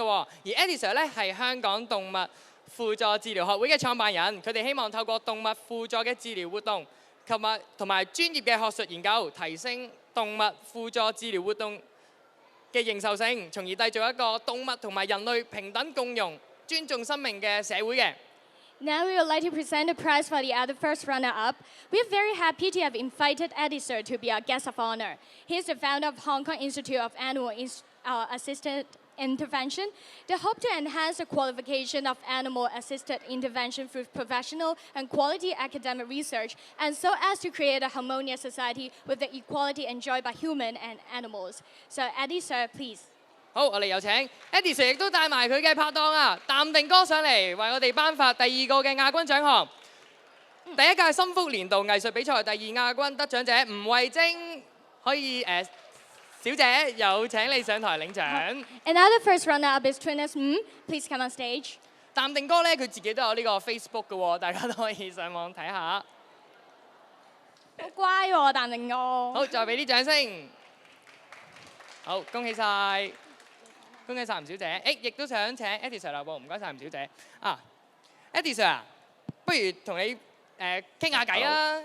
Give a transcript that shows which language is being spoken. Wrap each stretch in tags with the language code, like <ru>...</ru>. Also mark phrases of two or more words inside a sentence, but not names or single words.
<yue>而 Eddie Sir 咧係香港動物輔助治療學會嘅創辦人，佢哋希望透過動物輔助嘅治療活動同埋專業嘅學術研究，提升動物輔助治療活動嘅認受性，從而締造一個動物同埋人類平等共融、尊重生命嘅社會嘅。</yue> <en>Now we would like to present the prize for the other first runner-up. We are very happy to have invited Eddie Sir to be our guest of honor. He is the founder of Hong Kong Institute of Animal Assisted Intervention. They hope to enhance the qualification of animal-assisted intervention through professional and quality academic research, and so as to create a harmonious society with the equality enjoyed by human and animals. So Eddie Sir, please.</en> <yue>好，我哋有請 Eddie Sir 亦都帶埋佢嘅拍檔啊，淡定哥上嚟為我哋頒發第二個嘅亞軍獎項。第一屆心福年度藝術比賽第二亞軍得獎者吳慧晶，可以小姐有請你上台領獎。</yue> <en>Another first runner-up is Trinus Please come on stage.</en> <yue>淡定哥咧，佢自己都有呢個 Facebook 嘅喎，大家都可以上網睇下。好乖喎，淡定哥。好，再俾啲掌聲。好，恭喜晒！恭喜晒吳小姐，亦都想請 Eddie Sir 啦喎，唔該晒吳小姐。Eddie Sir 啊，不如同你傾下偈啦。</yue>